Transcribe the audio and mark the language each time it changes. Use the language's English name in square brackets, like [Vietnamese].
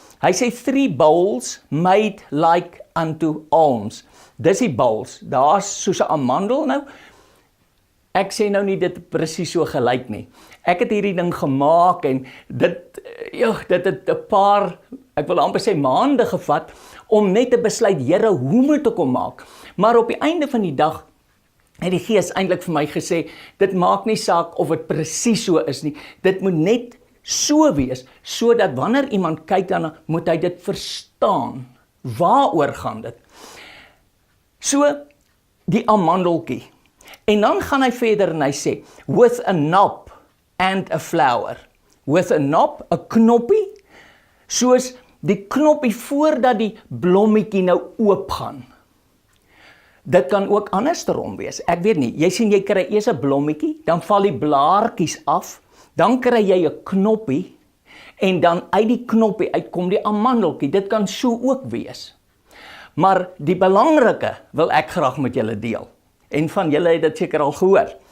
[Afrikaans] Hy sê [English] 3 bowls made like unto alms. [Afrikaans] Dis die bowls. Daar's soos 'n amandel nou. Ek sê nou nie dit presies so gelyk nie. Ek het hierdie ding gemaak en dit het 'n paar, ek wil amper sê maande gevat om net te besluit, Here, hoe moet ek hom maak? Maar op die einde van die dag het die Gees eintlik vir my gesê, dit maak nie saak of dit presies so is nie. Dit moet net so wees, sodat wanneer iemand kyk daarna, moet hy dit verstaan. Waaroor gaan dit? So, die amandeltjie. En dan gaan hy verder en hy sê, [English] with a knob and a flower. With a knob, [Afrikaans] 'n knoppie, soos die knoppie voordat die blommetjie nou oopgaan. Dit kan ook andersom wees. Ek weet nie, jy sien jy kry eers 'n blommetjie, dan val die blaartjies af, dan kry jy 'n knoppie en dan uit die knoppie uitkom die amandeltjie. Dit kan so ook wees. Maar die belangrike wil ek graag met julle deel. En van julle het dit seker al gehoor.